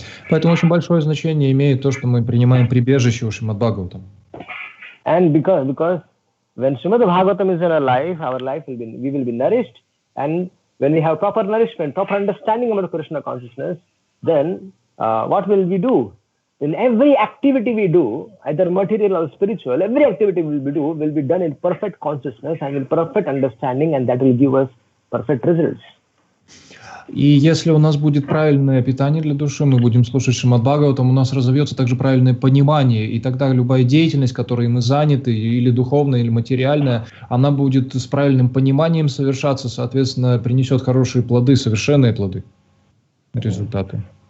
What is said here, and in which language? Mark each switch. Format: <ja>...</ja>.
<ru>Поэтому очень большое значение имеет то, что мы принимаем прибежище у Шримад-Бхагаватам.</ru> <en>And because when Shrimad-Bhagavatam is in our life we will be nourished, and when we have proper nourishment, proper understanding about Krishna consciousness, then what will we do? In every activity we do, either material or spiritual, every activity we do will be done in perfect consciousness and in perfect understanding, and that will give us perfect results.</en> <ru>И если у нас будет правильное питание для души, мы будем слушать Шримад-Бхагаватам, у нас разовьется также правильное понимание, и тогда любая деятельность, которой мы заняты, или духовная, или материальная, она будет с правильным пониманием совершаться, соответственно, принесет хорошие плоды, совершенные плоды, результаты.</ru>